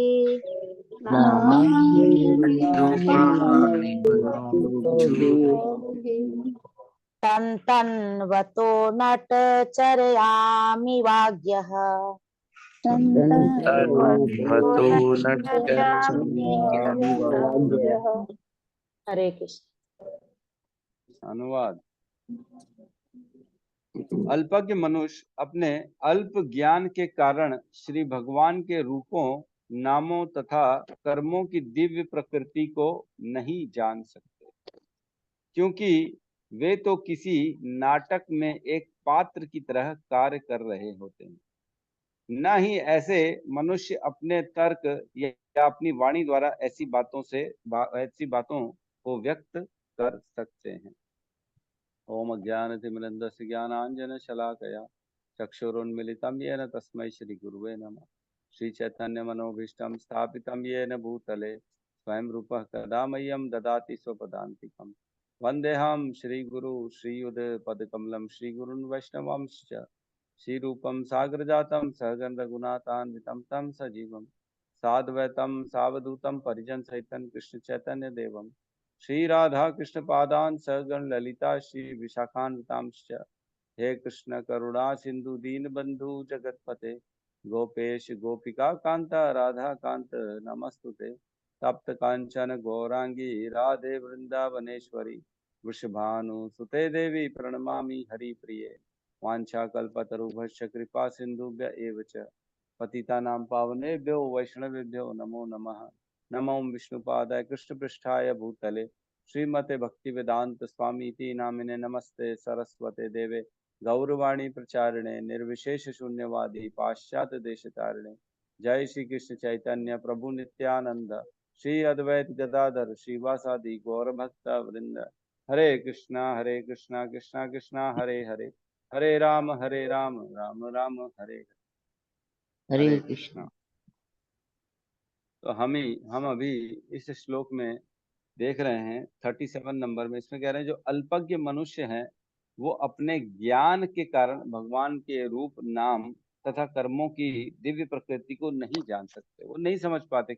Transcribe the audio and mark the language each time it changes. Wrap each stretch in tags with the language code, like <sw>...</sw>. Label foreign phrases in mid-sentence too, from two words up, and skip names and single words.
<sa>नामानि रूपाणि मनोवचोभिः तन्तन्वतो नटचर्यामि वाग्यः तन्वतो नटचर्यामि वाग्यः। हरे कृष्ण।</sa> <hi>अनुवाद। अल्पज्ञ मनुष्य अपने अल्प ज्ञान के कारण श्री भगवान के रूपों, नामों तथा कर्मों की दिव्य प्रकृति को नहीं जान सकते, क्योंकि वे तो किसी नाटक में एक पात्र की तरह कार्य कर रहे होते हैं। न ही ऐसे मनुष्य अपने तर्क या अपनी वाणी द्वारा ऐसी बातों को व्यक्त कर सकते हैं।</hi> <sa>ओम अज्ञानतिमिरन्धस्य ज्ञानाञ्जनशलाकया चक्षुरुन्मीलितं येन तस्मै श्रीगुरुवे नमः। श्रीचैतन्यमनोभीष्टं स्थापितं येन भूतले स्वयं रूपः कदा मह्यं ददाति स्वपदान्तिकम्। वन्देऽहं श्रीगुरु श्रीयुतपदकमलं श्रीगुरुन् वैष्णवांश्च श्रीरूपं साग्रजातं सहगण रघुनाथान्वितं तं सजीवं साद्वैतं सावधूतं परिजनसहितं कृष्ण चैतन्य देवं श्री राधा कृष्ण पादान सहगण ललिता श्री विशाखान्वितांश्च। हे कृष्ण करुणा सिंधु दीन बंधु जगतपते गोपेश गोपिका कांता राधा कांत नमस्तुते। तप्त कांचन गौरांगी राधे वृंदावनेश्वरी वृषभानुसुते देवी प्रणमामि हरिप्रिये। वाञ्छाकल्पतरुभ्यश्च कृपा सिन्धुभ्य एव च पतितानां पावनेभ्यो वैष्णवेभ्यो नमो नमः। नमो विष्णुपादाय कृष्णपृष्ठाय भूतले श्रीमते भक्तिवेदांत स्वामीति नामिने नमस्ते सरस्वते देवे गौरवाणी प्रचारिणे निर्विशेष शून्यवादी पाश्चात्य देशतारिणे। जय श्री कृष्ण चैतन्य प्रभु नित्यानंद श्री अद्वैत गदाधर श्रीवासादि गौर भक्त वृंद। हरे कृष्णा कृष्णा कृष्णा हरे हरे, हरे राम राम राम हरे हरे कृष्णा।</sa> <hi>तो हम अभी इस श्लोक में देख रहे हैं 37 नंबर में। इसमें कह रहे हैं जो अल्पज्ञ मनुष्य हैं वो अपने ज्ञान के कारण भगवान के रूप, नाम तथा कर्मों की दिव्य प्रकृति को नहीं जान सकते, वो नहीं समझ पाते।</hi>